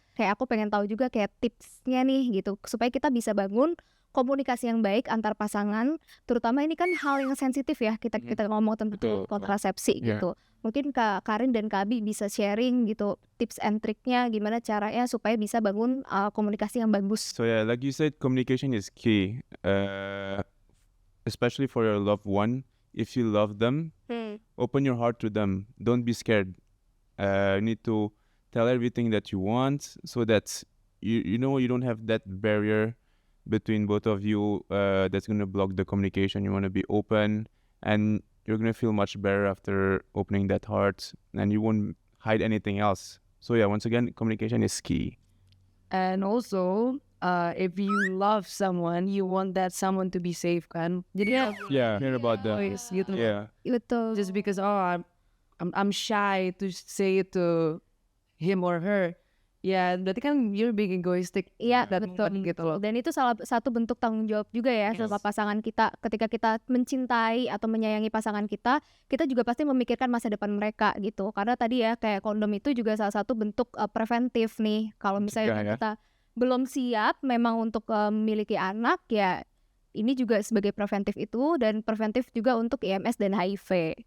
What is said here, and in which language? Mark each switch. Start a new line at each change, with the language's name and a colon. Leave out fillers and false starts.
Indonesian: Kayak aku pengen tahu juga kayak tipsnya nih gitu, supaya kita bisa bangun komunikasi yang baik antar pasangan, terutama ini kan hal yang sensitif ya, kita ngomong tentang Betul. kontrasepsi
English: Yeah.
Indonesian: gitu. Mungkin Kak Karin dan Kak Abi bisa sharing gitu tips and triknya gimana caranya supaya bisa bangun komunikasi yang bagus.
English: So yeah, like you said, communication is key. Especially for your loved one. If you love them, open your heart to them. Don't be scared. You need to tell everything that you want so that you know you don't have that barrier between both of you that's going to block the communication. You want to be open and you're going to feel much better after opening that heart and you won't hide anything else. So yeah, once again, communication is key. And also if you love someone, you want that someone to be safe
Indonesian: kan. Jadi
English: Yeah. Hear about that. always
Indonesian: gitu.
English: Yeah.
Indonesian: Betul.
English: Just because I'm shy to say it to him or her.
Indonesian: Ya berarti kan
English: you're being egoistic.
Indonesian: Iya,
English: that
Indonesian: betul. moment gitu loh. Dan itu salah satu bentuk tanggung jawab juga ya sama pasangan kita. Ketika kita mencintai atau menyayangi pasangan kita juga pasti memikirkan masa depan mereka gitu. Karena tadi ya kayak kondom itu juga salah satu bentuk preventif nih. Kalau misalnya Mencegah ya. kita belum siap memang untuk memiliki anak, ya ini juga sebagai preventif itu, dan preventif juga untuk IMS dan HIV.